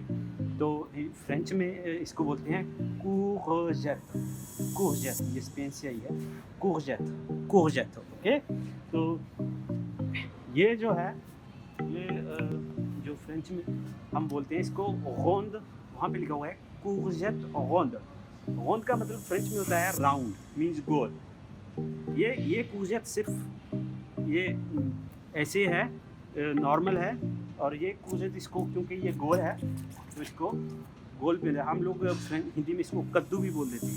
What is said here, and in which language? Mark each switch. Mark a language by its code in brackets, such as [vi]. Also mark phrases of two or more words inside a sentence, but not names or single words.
[hi] तो फ्रेंच में इसको बोलते हैं courgette। ये स्पेन से आई है, courgette। ओके, तो ये जो है, ये जो फ्रेंच में हम बोलते हैं इसको ronde, वहाँ पे लिखा हुआ है [fr] courgette ronde। [hi] ronde का मतलब फ्रेंच में होता है राउंड, मीन्स गोल। ये courgette सिर्फ ये ऐसे है, नॉर्मल है। और ये courgette इसको, क्योंकि ये गोल है तो इसको गोल पे, हम लोग हिंदी में इसको कद्दू भी बोल देते हैं।